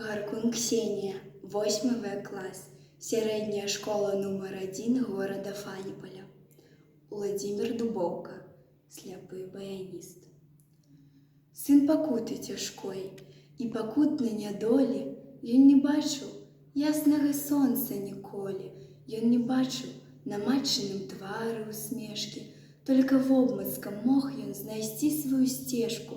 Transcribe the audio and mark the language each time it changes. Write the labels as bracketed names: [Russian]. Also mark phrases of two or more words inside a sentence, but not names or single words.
[Russian] Гаркун Ксения, 8 класс, средняя школа номер 1 города Фаніполя. [Belarusian] Владимир Дубовка, сляпы баяніст. Сын пакуты цяжкой, і пакутнай нядолі ён не бачыў яснага сонца ніколі. Ён не бачыў на матчыным твары усмешкі, только вобмацкам мог ён знайсці сваю сцежку.